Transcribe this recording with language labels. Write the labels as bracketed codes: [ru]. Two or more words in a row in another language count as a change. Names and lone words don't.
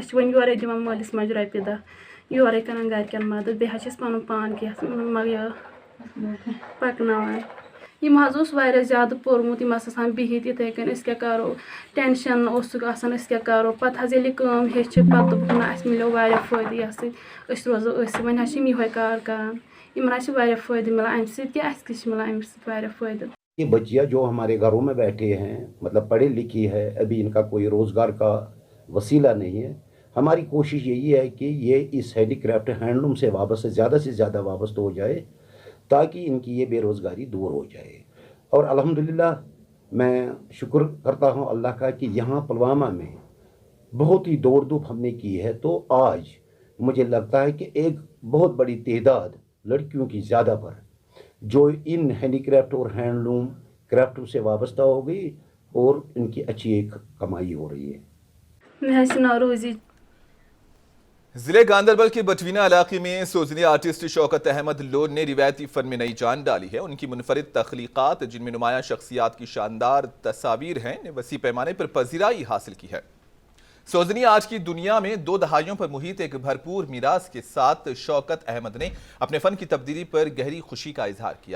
[ks] چھِ وۄنۍ یورَے دِوان مٲلِس ماجہِ رۄپیہِ دَہ یورَے کران گرِکٮ۪ن مدد بیٚیہِ حظ چھِ أسۍ پَنُن پان کینٛہہ یہِ پَکناوان یِم حظ اوس واریاہ زیادٕ پوٚرمُت یِم ٲسۍ آسان بِہِتھ یِتھَے کٔنۍ أسۍ کیٛاہ کَرو ٹٮ۪نشَن اوسُکھ آسان أسۍ کیٛاہ کَرو پَتہٕ حظ ییٚلہِ یہِ کٲم ہیٚچھِ پَتہٕ دوٚپُکھ نہ اَسہِ مِلیو واریاہ فٲیدٕ یَتھ سۭتۍ أسۍ روزو أسۍ وۄنۍ حظ چھِ یِم یِہوٚے کار کَران یِمَن حظ چھِ واریاہ فٲیدٕ مِلان اَمہِ سۭتۍ کہِ اَسہِ تہِ چھِ مِلان اَمہِ سۭتۍ واریاہ فٲیدٕ [ur] یہ بچیاں جو ہمارے گھروں میں بیٹھے ہیں مطلب پڑھی لکھی ہے ابھی ان کا کوئی روزگار کا وسیلہ نہیں ہے ہماری کوشش یہی ہے کہ یہ اس ہینڈی کرافٹ ہینڈلوم سے زیادہ وابستہ ہو جائے تاکہ ان کی یہ بے روزگاری دور ہو جائے اور الحمدللہ میں شکر کرتا ہوں اللہ کا کہ یہاں پلوامہ میں بہت ہی دوڑ دھوپ ہم نے کی ہے تو آج مجھے لگتا ہے کہ ایک بہت بڑی تعداد لڑکیوں کی زیادہ پر جو ان ہینڈی کرافٹ اور ہینڈلوم کرافٹ سے وابستہ ہو گئی اور ان کی اچھی ایک کمائی ہو رہی ہے. [ks] مےٚ حظ چھُ ناو روزی [ur] ضلع گاندربل کے بٹوینہ علاقے میں سوزنی آرٹسٹ شوکت احمد لون نے روایتی فن میں نئی جان ڈالی ہے. ان کی منفرد تخلیقات جن میں نمایاں شخصیات کی شاندار تصاویر ہیں نے وسیع پیمانے پر پذیرائی حاصل کی ہے. سوزنی آج کی دنیا میں 2 دہائیوں پر محیط ایک بھرپور میراث کے ساتھ شوکت احمد نے اپنے فن کی تبدیلی پر گہری خوشی کا اظہار کیا.